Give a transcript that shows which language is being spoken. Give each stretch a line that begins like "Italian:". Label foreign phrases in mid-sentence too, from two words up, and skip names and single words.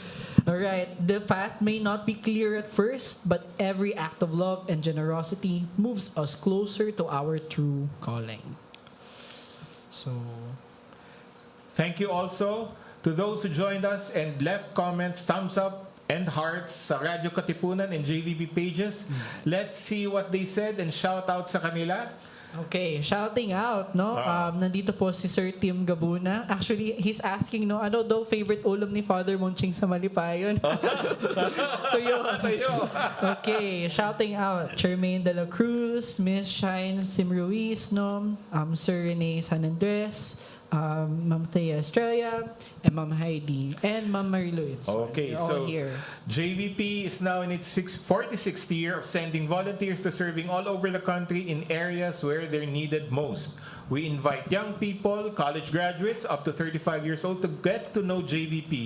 English: Alright, the path may not be clear at first, but every act of love and generosity moves us closer to our true calling. So, thank you also to those who joined us and left comments, thumbs up, and hearts sa Radyo Katipunan and JVP pages. Let's see what they said and shout out
Filipino: sa kanila.
English: okay, shouting out, no?
Filipino: Nandito po si Sir Tim Gabuna.
English: Actually, he's asking, no,
Filipino: ano daw favorite ulam ni Father Munching sa Malipayon? Tuyo.
English: Okay, shouting out. Charmaine De La Cruz, Miss Shine Sim Ruiz, no? Sir Rene San Andres, Ma'am Thea Estrella, and Ma'am Heidi, and Ma'am Mariluit. Okay, all so here. JVP is now in its 46th year of sending volunteers to serving all over the country in areas where they're needed most. We invite young people, college graduates up to 35 years old to get to know JVP.